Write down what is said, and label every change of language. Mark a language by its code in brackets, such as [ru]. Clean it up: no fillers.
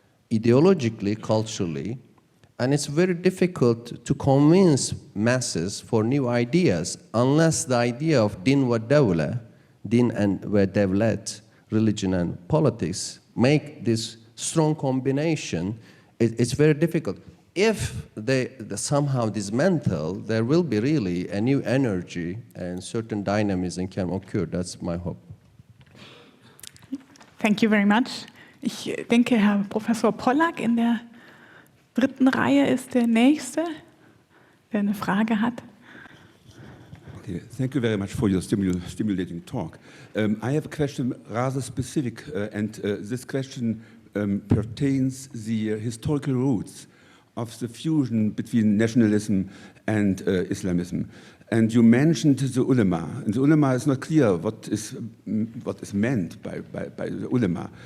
[en] ideologically, culturally, and it's very difficult to convince masses for new ideas unless the idea of din wa dawla, din and wa dawlat, religion and politics, make this strong combination. It's very difficult. If they somehow dismantle, there will be really a new energy and certain dynamism can occur. That's my hope. Thank you very much. [de] Ich denke, Herr Professor Pollack in der dritten Reihe ist der Nächste, der eine Frage hat. [en] Okay, thank you very much for your stimulating talk. I have a question rather specific, and this question pertains the historical roots of the fusion between nationalism and Islamism. And you mentioned the ulama, and the ulama is not clear what is meant by the ulama.